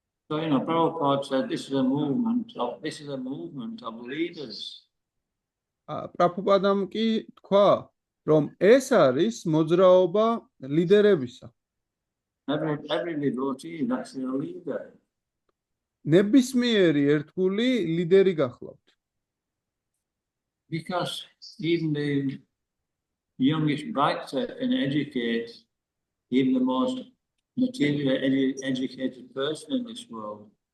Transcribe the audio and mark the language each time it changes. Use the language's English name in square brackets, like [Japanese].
[English] So, Prabhupada said this is a movement of leaders. [Georgian] პრაბჰუპადამ კი თქვა, რომ ეს არის მოძრაობა ლიდერებისა. [English] Every devotee is actually a leader. [Georgian] ნებისმიერი ერთგული ლიდერი გახლავთ. [English] Because even the youngest Bhakta can educate even the most materially educated person in this world.